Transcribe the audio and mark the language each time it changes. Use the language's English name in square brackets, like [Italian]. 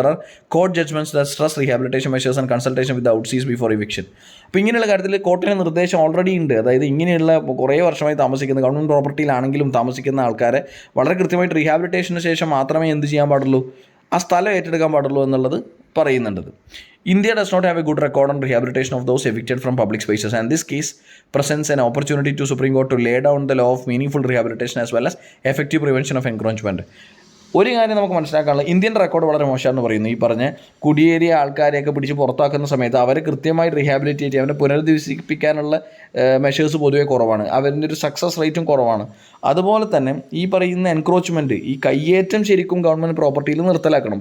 [English] There are court judgments that stress rehabilitation measures and consultation with oustees before eviction. [Malayalam] അപ്പോൾ ഇങ്ങനെയുള്ള കാര്യത്തിൽ കോർട്ടിൻ്റെ നിർദ്ദേശം already ഉണ്ട്. അതായത് ഇങ്ങനെയുള്ള കുറേ വർഷമായി താമസിക്കുന്ന ഗവൺമെൻറ് പ്രോപ്പർട്ടിയിലാണെങ്കിലും താമസിക്കുന്ന ആൾക്കാരെ വളരെ കൃത്യമായിട്ട് റീഹാബിലിറ്റേഷന് ശേഷം മാത്രമേ എന്ത് ചെയ്യാൻ പാടുള്ളൂ, ആ സ്ഥലം ഏറ്റെടുക്കാൻ പാടുള്ളൂ എന്നുള്ളത് പറയുന്നുണ്ട്. [English] India does not have a good record on rehabilitation of those evicted from public spaces, and this case presents an opportunity to Supreme Court to lay down the law of meaningful rehabilitation as well as effective prevention of encroachment. [Malayalam] ഒരു കാര്യം നമുക്ക് മനസ്സിലാക്കാനുള്ളത്, Indian record വളരെ മോശമാണെന്ന് പറയുന്നു. ഈ പറഞ്ഞ കുടിയേറിയ ആൾക്കാരെയൊക്കെ പിടിച്ച് പുറത്താക്കുന്ന സമയത്ത് അവരെ കൃത്യമായി റീഹാബിലിറ്റേറ്റ് ചെയ്യാൻ, അവരെ പുനരധിവസിപ്പിക്കാനുള്ള മെഷേഴ്സ് പൊതുവേ കുറവാണ്, അവരുടെ ഒരു സക്സസ് റേറ്റും കുറവാണ്. അതുപോലെ തന്നെ ഈ പറയുന്ന എൻക്രോച്ച്മെൻറ്റ്, ഈ കയ്യേറ്റം ശരിക്കും ഗവൺമെൻറ് പ്രോപ്പർട്ടിയിൽ നിർത്തലാക്കണം.